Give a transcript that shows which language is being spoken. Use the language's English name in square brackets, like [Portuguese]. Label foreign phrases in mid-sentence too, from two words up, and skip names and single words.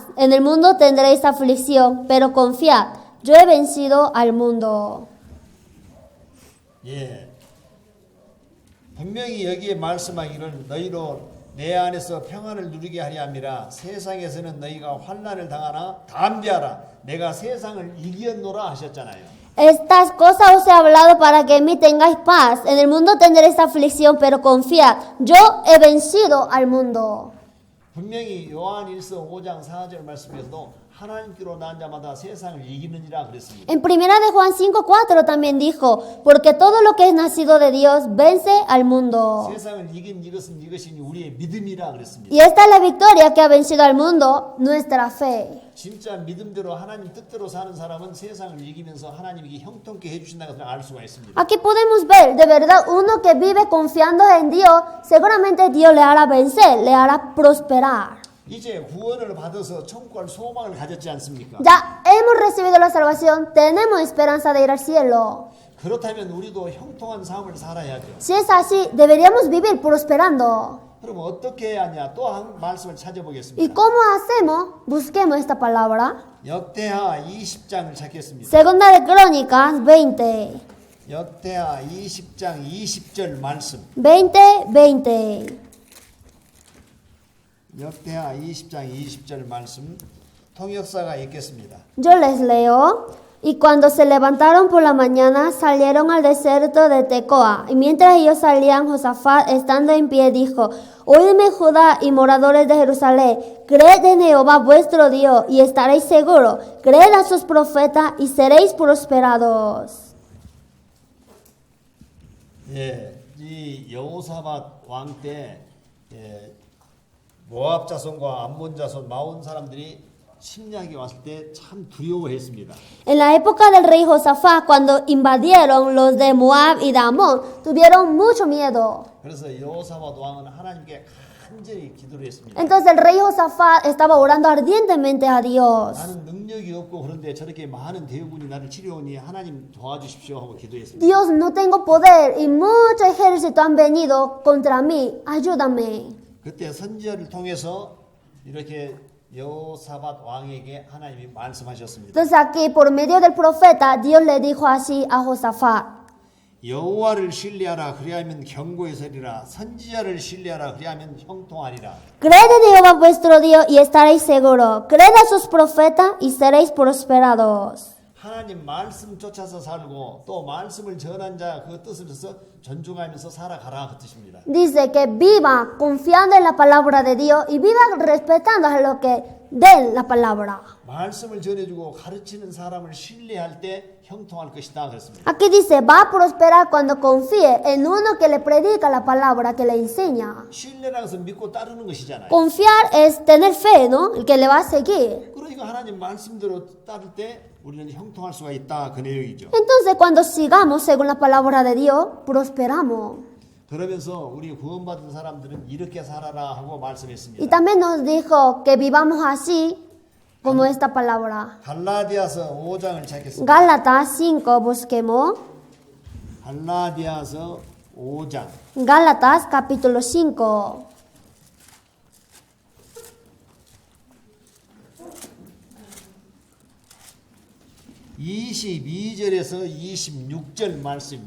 [Spanish] En el mundo tendréis aflicción, pero confiad, yo he vencido al mundo. [Korean] 예. 분명히 여기에 말씀하기를 너희로 내 안에서 평안을 누리게 하려 함이라. 세상에서는 너희가 환난을 당하나 담대하라. 내가 세상을 이겼노라 하셨잖아요. [Spanish] Estas cosas os he hablado para que en mí tengáis paz. En el mundo tendréis aflicción, pero confiad, yo he vencido al mundo. [Korean] 분명히 요한일서 5장 4절 말씀에서도 하나님께로 난 자마다 세상을 이기느니라 그랬습니다. [Spanish] En primera de Juan 5:4 también dijo, porque todo lo que es nacido de Dios vence al mundo. [Korean] 세상을 이긴 이것이 우리의 믿음이라 그랬습니다. [Spanish] Y esta es la victoria que ha vencido al mundo, nuestra fe. [Korean] 진짜 믿음대로 하나님 뜻대로 사는 사람은 세상을 이기면서 하나님이 형통케 해주신다는 것을 알 수가 있습니다. [Spanish] Aquí podemos ver, de verdad, uno que vive confiando en Dios, seguramente Dios le hará vencer, le hará prosperar. [Korean] 이제 구원을 받아서 천국할 소망을 가졌지 않습니까? [Spanish] Ya hemos recibido la salvación, tenemos esperanza de ir al cielo. [Korean] 그렇다면 우리도 형통한 삶을 살아야죠. [Spanish] Si es así, deberíamos vivir prosperando. [Korean] 그럼 어떻게 해야 하냐? 또 한 말씀을 [Spanish] ¿Y [Korean] 찾아보겠습니다. [Spanish] cómo hacemos? Busquemos esta palabra. [Korean] 역대하 20장을 찾겠습니다. [Spanish] Segunda de Crónicas 20. [Korean] 역대하 20장 20절 말씀. 20. 역대하 20장 20절 말씀. 통역사가 읽겠습니다. [Spanish] Yo les leo. Y cuando se levantaron por la mañana, salieron al desierto de Tecoa. Y mientras ellos salían, Josafat, estando en pie, dijo: Oídme, Judá y moradores de Jerusalén, creed en Jehová vuestro Dios y estaréis seguros. Creed a sus profetas y seréis prosperados. [Korean] 예, 이 여호사밧 왕 때 모압 자손과 암몬 자손 마온 사람들이 침략이 왔을 때 참 두려워했습니다. [Spanish] En la época del rey Josafat, cuando invadieron los de Moab y de Amón, tuvieron mucho miedo. [Korean] 그래서 여호사밧 왕은 하나님께 간절히 기도를 했습니다. [Spanish] Entonces el rey Josafat estaba orando ardientemente a Dios. [Korean] 나는 능력이 없고 그런데 저렇게 많은 대군이 나를 치려오니 하나님 도와주십시오 하고 기도했습니다. [Spanish] Dios, no tengo poder y mucho ejército han venido contra mí. Ayúdame. [Korean] 그때 선지자를 통해서 이렇게 여호사밧 왕에게 하나님이 말씀하셨습니다. [Spanish] Entonces aquí, por medio del profeta, Dios le dijo así a Josafat: [Korean] 여호와를 신뢰하라 그리하면 경고에 서리라 선지자를 신뢰하라 그리하면 형통하리라. [Spanish] Creed en Jehová vuestro Dios y estaréis seguros. Creed a sus profetas y seréis prosperados. [Korean] 하나님 말씀 쫓아서 살고 또 말씀을 전한 자 그 뜻을 해서 존중하면서 살아가라 그 뜻입니다. [Spanish] Dice que viva confiando en la palabra de Dios y viva respetando a los que den la palabra. [Korean] 말씀을 전해주고 가르치는 사람을 신뢰할 때 형통할 것이다 그랬습니다. [Spanish] Aquí dice, va a prosperar cuando confíe en uno que le predica la palabra, que le enseña. [Korean] 신뢰라는 것은 믿고 따르는 것이잖아요. [Spanish] Confiar es tener fe, ¿no? El que le va a seguir. [Korean] 그러니까 하나님 말씀대로 따를 때 우리는 형통할 수가 있다 그 내용이죠. [Spanish] Entonces, cuando sigamos según la palabra de Dios, prosperamos. [Korean] 그러면서 우리 구원받은 사람들은 이렇게 살아라 하고 [Spanish] Y [Korean] 말씀했습니다. [Spanish] también nos dijo que vivamos así, como esta palabra. [Korean] 갈라디아서 5장을 찾겠습니다. [Spanish] Gálatas 5, busquemos. [Korean] 갈라디아서 5장 [Spanish] Gálatas capítulo 5. [Korean] (22절에서 26절) 말씀입니다.